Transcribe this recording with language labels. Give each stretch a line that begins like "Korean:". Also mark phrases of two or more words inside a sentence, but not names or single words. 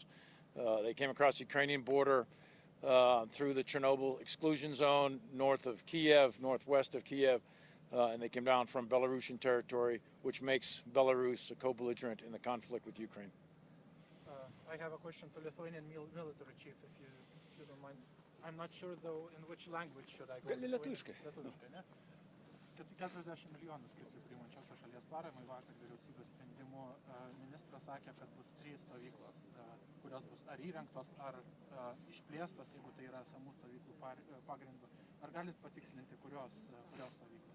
English: They came across the Ukrainian border through the Chernobyl exclusion zone, north of Kiev, northwest of Kiev, and they came down from Belarusian territory, which makes Belarus a co-belligerent in the conflict with Ukraine. I have a question to Lithuanian military chief, if you don't mind. I'm not sure though in which language should I go.
Lithuanian: Lietuviškai. Lietuviškai, ne? 40 milijonų skirti priimančiosios šalies paramai. Vakar vyriausybės sprendimu ministras sakė, kad bus 3 stovyklos, kurios bus ar įrengtos, ar išplėstos, jeigu tai yra esamų stovyklų pagrindu. Ar galit patikslinti, kurios stovyklos?